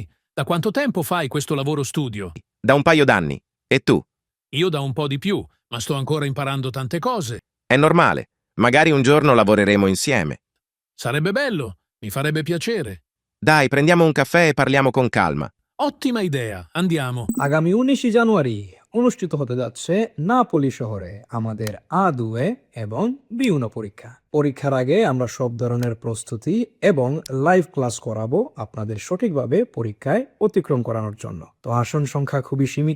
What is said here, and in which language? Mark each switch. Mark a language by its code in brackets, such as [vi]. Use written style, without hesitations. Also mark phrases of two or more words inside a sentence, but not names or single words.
[it] Da quanto tempo fai questo lavoro studio? Da un paio d'anni. E tu? Io da un po' di più, ma sto ancora imparando tante cose. È normale. Magari un giorno lavoreremo insieme. Sarebbe bello, mi farebbe piacere. Dai, prendiamo un caffè e parliamo con calma. Ottima idea, andiamo. [bn] আগামী 19 জানুয়ারি অনুষ্ঠিত হতে যাচ্ছে নাপোলি শহরে আমাদের A2 এবং B1 পরীক্ষা। পরীক্ষার আগে আমরা সব ধরনের প্রস্তুতি এবং লাইভ ক্লাস করাবো আপনাদের সঠিকভাবে পরীক্ষায় অতিক্রম করানোর জন্য। তো আসন সংখ্যা খুবই সীমিত।